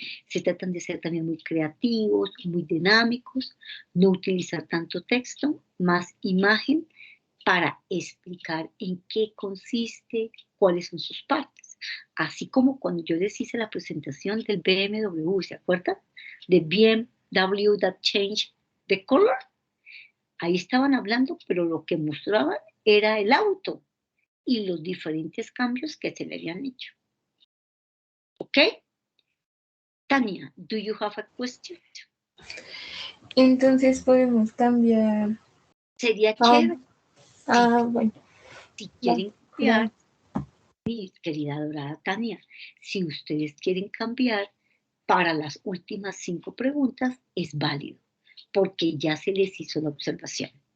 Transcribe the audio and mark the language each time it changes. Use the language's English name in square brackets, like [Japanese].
[Spanish] Se tratan de ser también muy creativos, muy dinámicos, no utilizar tanto texto, más imagen para explicar en qué consiste, cuáles son sus partes. Así como cuando yo les hice la presentación del BMW, ¿se acuerdan? [English] De BMW that changed the color. [Spanish] Ahí estaban hablando, pero lo que mostraban era el auto y los diferentes cambios que se le habían hecho. ¿Ok? [English] Tania, do you have a question? [Spanish] Entonces podemos cambiar. Sería chévere. Bueno. Si quieren cambiar, mi querida adorada Tania, si ustedes quieren cambiar para las últimas 5 preguntas, es válido, porque ya se les hizo la observación.